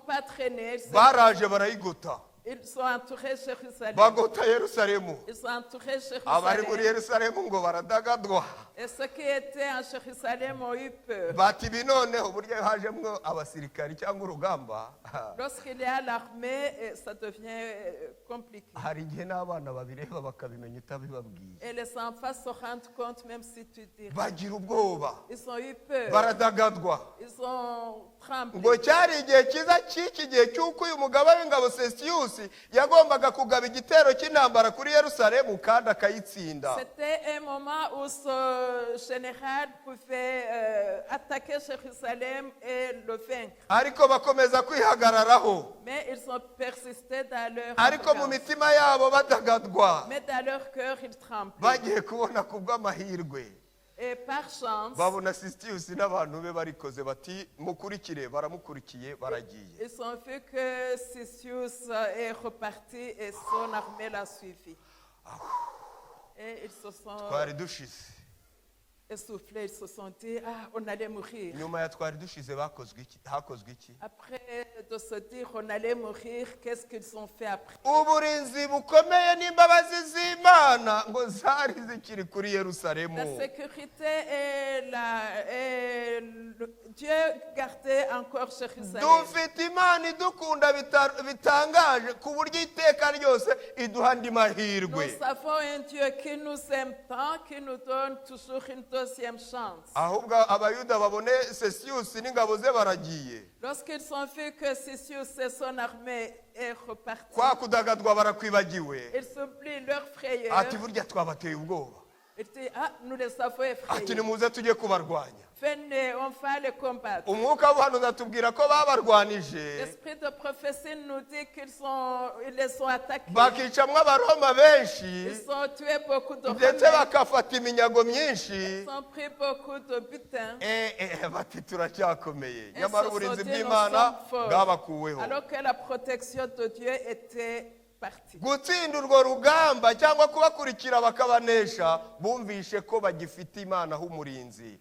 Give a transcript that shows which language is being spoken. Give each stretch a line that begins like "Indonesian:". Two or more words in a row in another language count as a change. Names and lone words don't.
French: n'ont pas traîné,
Kinyarwanda: baraje barayigota.
French: Ils ont entouré Jérusalem.
Kinyarwanda: bagota yerusalemu.
French: Ils ont entouré
Kinyarwanda: Abari muri
French: Jérusalem.
Kinyarwanda: yerusalemu ngo baradagadwa,
French: Et ceux qui étaient en Jérusalem ont eu peur.
Kinyarwanda: bati ibi noneho burya hajemwo abasirikari cyangwa urugamba,
French: Lorsqu'il y a l'armée, ça devient compliqué.
Kinyarwanda: hari igihe n'abana babireba bakabimenya utabibabwiye,
French: Et les enfants se rendent compte même si tu dis.
Kinyarwanda: bagira ubwoba,
French: Ils ont eu peur.
Kinyarwanda: baradagadwa.
French: Ils ont tremblé.
Kinyarwanda: ngo cyari igihe cyiza cy'iki gihe cy'uko uyu mugaba w'ingabo Sesiyusi yagombaga kugaba igitero cy'intambara kuri Yerusalemu kandi akayitsinda.
French: C'était un moment où ce général pouvait attaquer Jérusalem et le vaincre.
Kinyarwanda: ariko bakomeza kwihagararaho,
French: Mais ils ont persisté dans leur
Kinyarwanda: ariko mu
French: arrogance.
Kinyarwanda: mitima yabo badagadwa,
French: Mais dans leur cœur, ils tremblaient.
Kinyarwanda: bagiye kubona ku bw'amahirwe
French: Et par chance,
Kinyarwanda: babona Sesiyusi n'abantu be barikoze bati mukurikire, baramukurikiye baragiye.
French: ils ont vu que Sisius est reparti et son armée l'a suivi. Et ils se sont
Kinyarwanda: twari dushize,
French: essoufflés, ils se sont dit, ah, on allait mourir.
Kinyarwanda: nyuma ya twari dushize hakozwe iki?
French: Après de se dire, on allait mourir, qu'est-ce qu'ils ont fait après?
Kinyarwanda: uburinzi bukomeye n'imbabazi z'Imana ngo zari zikiri kuri Yerusalemu.
French: La sécurité Dieu gardait encore Jérusalem.
Kinyarwanda: dufite Imana idukunda bitangaje ku buryo iteka ryose iduha andi mahirwe.
French: Nous avons un Dieu qui nous aime tant, qui nous donne toujours une deuxième chance.
Kinyarwanda: ahubwo abayuda babone Sesiyusi n'ingabo ze baragiye,
French: Lorsqu'ils ont vu que Sisius et son armée est reparti,
Kinyarwanda: kwa kudagadwa barakwibagiwe,
French: ils oublient leur frayeur.
Kinyarwanda: ati burya twabateye ubwoba,
French: Ils disent, ah, nous les avons
Kinyarwanda: ati
French: effrayés.
Kinyarwanda: nimuze tujye kubarwanya.
French: Venez, on va les combattre.
Kinyarwanda: umwuka w'ubuhanuzi atubwira ko babarwanije
French: L'esprit de prophétie nous dit ils les ont attaqués.
Kinyarwanda: bakicamwo abaroma benshi,
French: Ils ont tué beaucoup de
Kinyarwanda: ndetse
French: Romains.
Kinyarwanda: bakafata iminyago myinshi.
French: Ils ont pris beaucoup de butin.
Kinyarwanda: bati turacyakomeye,
French: Et
Kinyarwanda: nyamara
French: se
Kinyarwanda: uburinzi
French: sont dit, nous
Kinyarwanda: bw'Imana
French: sommes forts.
Kinyarwanda: bwabakuweho.
French: Alors que la protection de Dieu était partie.
Kinyarwanda: gutsinda urwo rugamba cyangwa kubakurikira bakabanesha, bumvishe ko bagifite Imana h'umurinzi.